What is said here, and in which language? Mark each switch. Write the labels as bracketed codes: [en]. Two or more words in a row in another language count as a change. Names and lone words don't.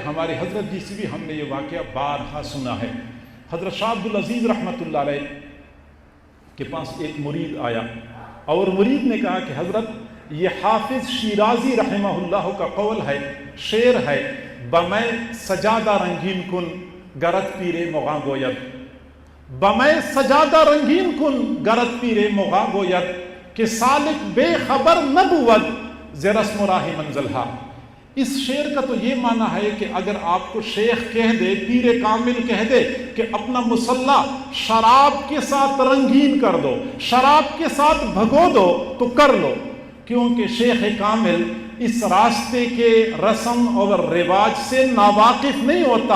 [ur] ہمارے حضرت جی سے بھی ہم نے یہ واقعہ بارہا سنا ہے. حضرت شاہ عبد العزیز رحمۃ اللہ علیہ کے پاس ایک مرید آیا اور مرید نے کہا کہ حضرت یہ حافظ شیرازی رحمہ اللہ کا قول ہے, شعر ہے, [fa] بمے سجادہ رنگین کن گرد پیرے مغا گوید, بمے سجادہ رنگین کن گرد پیرے مغا گوید, کہ سالک بے خبر نہ بود ز رسم و راہ منزلہا. [ur] اس شعر کا تو یہ معنی ہے کہ اگر آپ کو شیخ کہہ دے, پیر کامل کہہ دے کہ اپنا مصلی شراب کے ساتھ رنگین کر دو, شراب کے ساتھ بھگو دو, تو کر لو, کیونکہ شیخ کامل اس راستے کے رسم اور رواج سے ناواقف نہیں ہوتا.